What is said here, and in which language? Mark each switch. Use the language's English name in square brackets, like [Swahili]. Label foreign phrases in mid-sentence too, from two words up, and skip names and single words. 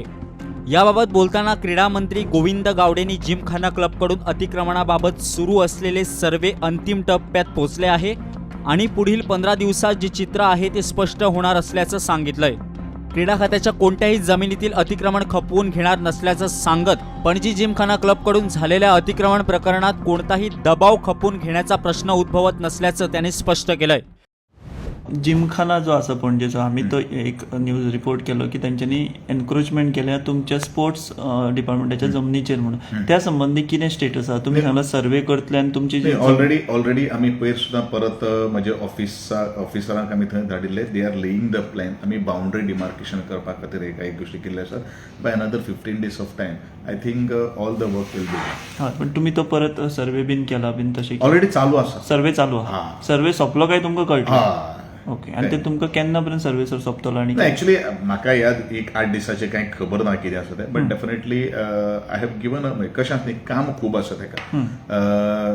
[Marathi] याबाबत बोलताना क्रीडा मंत्री गोविंद गावडेंनी जिमखाना क्लबकडून अतिक्रमणाबाबत सुरू असलेले सर्वे अंतिम टप्प्यात पोहोचले आहे आणि पुढील 15 दिवसात जे चित्र आहे ते स्पष्ट होणार असल्याचं सांगितलंय. क्रीडा खात्याच्या कोणत्याही जमिनीतील अतिक्रमण खपवून घेणार नसल्याचं सांगत पणजी जिमखाना क्लबकडून झालेल्या अतिक्रमण प्रकरणात कोणताही दबाव खपवून घेण्याचा प्रश्न उद्भवत नसल्याचं त्यांनी स्पष्ट केलंय. [Konkani] जिमखाना जो आसा पणजेचो आमी तो एक [English] news report [Konkani] केलो की तेंच्यांनी एनक्रोचमेंट केल्या तुमच्या स्पोर्ट्स डिपार्टमेंटाच्या जमनीचेर म्हणून. त्या संबंधी कितें स्टेटस आसा? तुमी सांगला सर्वे करतले आनी तुमची जी ऑलरेडी आमी पयर सुद्दां परत म्हजे ऑफिसरांक आमी थंय धाडिल्ले. [English] they are laying the plan. [Konkani] आमी [English] boundary demarcation [Konkani] करपा खातीर काही गोष्टी केल्ल्यो आसात. [English] by another 15 days of time I think all the work will be done. [Konkani] हय, पण तुमी तो परत सर्वे बीन केला बीन तशें ऑलरेडी चालू आसा. सर्वे चालू आहा. सर्वे सोंपलो काय तुमकां कळटलें? ओके. आनी ते तुमकां केन्ना पर्यंत सर्वे सोंपतलो? आनी एक्चुअली म्हाका याद एक 8 दिसाचे कांय खबर ना कितें आसा तें, [English] but definitely I have given [Konkani] कशें न्ही काम खूब आसा तेका.